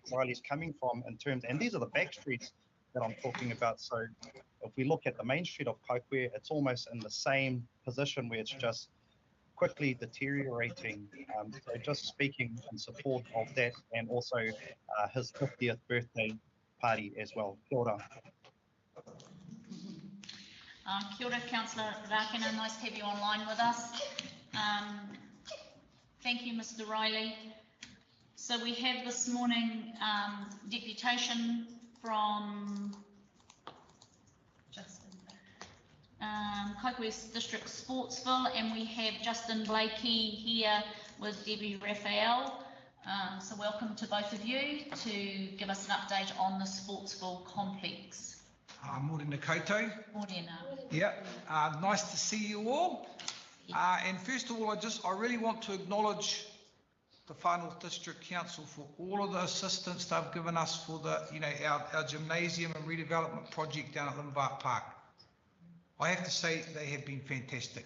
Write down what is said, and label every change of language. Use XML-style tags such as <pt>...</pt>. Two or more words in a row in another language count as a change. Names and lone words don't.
<en>Riley's coming from in terms, and these are the back streets that I'm talking about. So if we look at the main street of Kaikohe, it's almost in the same position where it's just quickly deteriorating. So just speaking in support of that, and also his 50th birthday party as well.</en> <mi>Kia ora. Kia ora, Councillor Rakena,</mi> <en>nice to have you online with us. Thank you, Mr. Riley. So we have this morning deputation from Kaikohe District Sportsville, and we have Justin Blakey here with Debbie Raphael. So welcome to both of you to give us an update on the Sportsville complex.</en> <mi>Morena koutou. Morena.</mi> <en>Yeah, nice to see you all. And first of all, I really want to acknowledge the Far North District Council for all of the assistance they've given us for the, you know, our gymnasium and redevelopment project down at Limbart Park. I have to say they have been fantastic.</en>